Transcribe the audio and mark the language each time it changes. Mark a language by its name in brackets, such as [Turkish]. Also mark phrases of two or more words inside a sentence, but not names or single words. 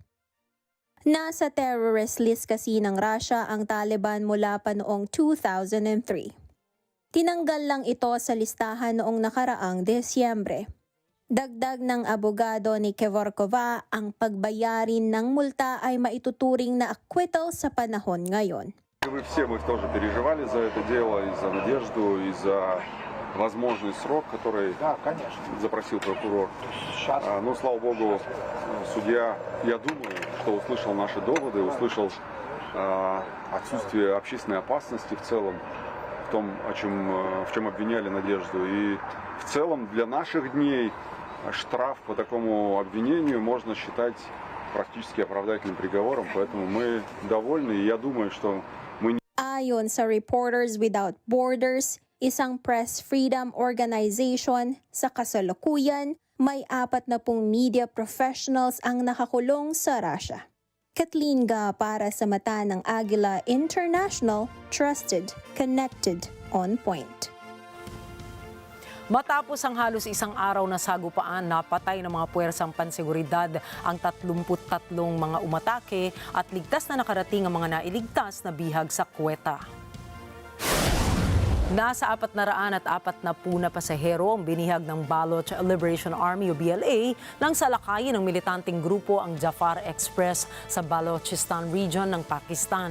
[Filipino] Nasa [English] terrorist list [Filipino] kasi ng Russia ang Taliban mula pa noong 2003. Tinanggal lang ito sa listahan noong nakaraang Desyembre. Dagdag ng abogado ni Kevorkova, ang pagbayarin ng multa ay maituturing na acquittal sa panahon ngayon. [Russian] Мы тоже переживали за это дело, и за надежду, и за возможный срок, который запросил прокурор. Но, слава богу, судья, я думаю, что услышал наши доводы, услышал отсутствие общественной опасности в целом, в чем обвиняли Надежду. И в целом для наших дней штраф по такому обвинению можно считать практически оправдательным приговором, поэтому мы довольны, и я думаю, что мы... [Filipino] Ayon sa Reporters Without Borders, isang [English] press freedom organization. [Filipino] Sa kasalukuyan, may 40 media professionals ang nakakulong sa Russia. Kathleen Ga para sa mata ng Agila International, [English] trusted, connected, on point. [Filipino] Matapos ang halos isang araw na sagupaan, napatay ng mga puwersang panseguridad ang 33 mga umatake at ligtas na nakarating ang mga nailigtas na bihag sa Quetta. Nasa 440 na pasahero ang binihag ng Baloch Liberation Army o BLA nang salakayin ng militanteng grupo ang Jafar Express sa Balochistan region ng Pakistan.